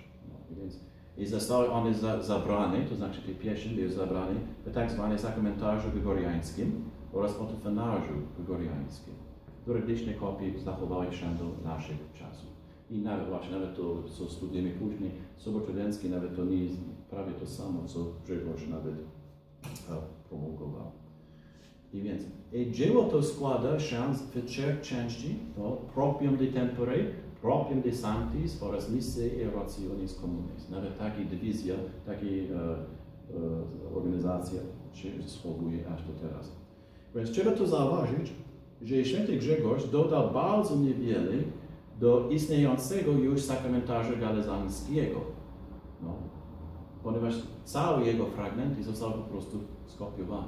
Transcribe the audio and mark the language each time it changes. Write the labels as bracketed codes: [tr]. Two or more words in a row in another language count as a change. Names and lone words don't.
[pl] No, więc i zostały one zabrane, to znaczy te pieśni były zabrane w tak zwanym sakramentarzu gregoriańskim oraz otofanarzu gregoriańskim, które liczne kopie zachowały się do naszych czasów. I nawet to, co studujemy później, Sobór Trydencki, nawet to nie jest prawie to samo, co Grzegorz nawet promulgował. I więc dzieło to składa się w trzech części, to [la] proprium de tempore, proprium de sanctis [pl] oraz [la] missae et orationis communis. [pl] Nawet taka dywizja, taka organizacja się sprawuje aż do teraz. Więc trzeba to zauważyć, że święty Grzegorz dodał bardzo niewiele do istniejącego już sakramentarza galazańskiego, no, ponieważ całe jego fragmenty zostały po prostu skopiowane.